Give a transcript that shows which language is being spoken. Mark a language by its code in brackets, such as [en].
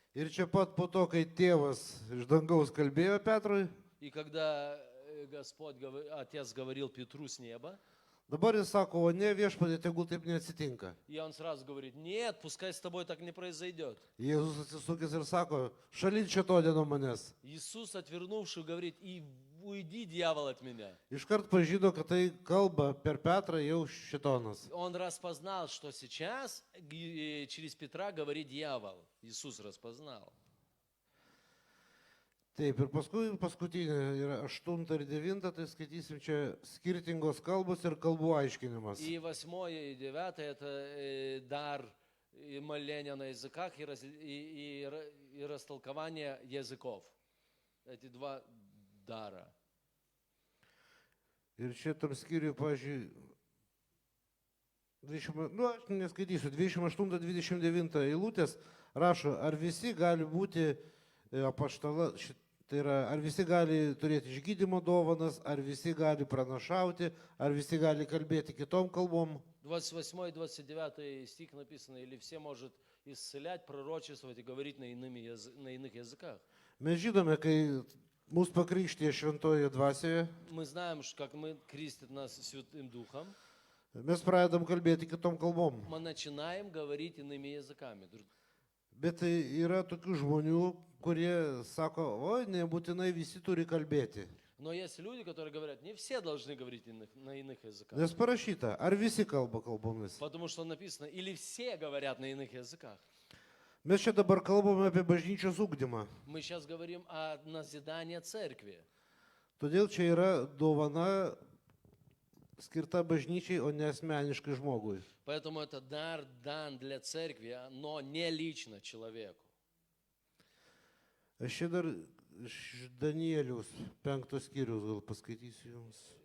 [lt] Ir čia pat po to, kai tėvas iš dangaus kalbėjo Petrui, [ru] И когда Отец говорил Петру с неба, [lt] dabar jis sako, o ne viešpatie, tegul taip neatsitinka. [ru] и он сразу говорит, нет, пускай с тобой так не произойдет. [lt] Jėzus atsisukęs ir sako, šalin čia to nuo manęs. [ru] Иисус, отвернувший, говорит, и уйди, дьявол, от меня. [lt] Iškart pažino, kad tai kalba per Petrą jau šitonas. [ru] Он распознал, что сейчас через Петра говорит дьявол. Иисус распознал. [lt] Taip, ir paskui paskutinė yra 8 ir 9, tai skaitysim čia skirtingos kalbos ir kalbų aiškinimas. [ru] И 8 и 9 это дар и моления на языках и растолкование языков. Эти два дара. [lt] Ir šitam skyriui, pažiūrėjau, aš neskaitysiu, 28-29 eilutės rašo, ar visi gali būti apaštala, tai yra, ar visi gali turėti išgydymo dovanas, ar visi gali pranašauti, ar visi gali kalbėti kitom kalbom. [ru] 28 и 29 стих написано, или все может исцелять, пророчествовать и говорить на иных языках. [lt] Mes žinome, kai mus pakrikštė šventoje dvasioje, [ru] Мы знаем, как мы крестит нас Святым Духом, [lt] mes pradedam kalbėti kitom kalbom. [ru] мы начинаем говорить иными языками. [lt] Bet tai yra tokių žmonių, kurie sako, oi, nebūtinai visi turi kalbėti. [ru] Но есть люди, которые говорят, не все должны говорить на иных языках. [lt] Nes parašyta, ar visi kalba kalbomis. [ru] Потому что написано, или все говорят на иных языках. [lt] Mes čia dabar kalbame apie bažnyčios ugdymą. [ru] Мы сейчас говорим о назидании церкви. [lt] Todėl čia yra dovana skirta bažnyčiai, o ne asmeniškai žmogui. [ru] Поэтому это дар дан для церкви, но не лично человеку. [lt] Aš čia dar iš Danieliaus 5 skyrius gal paskaitysiu jums.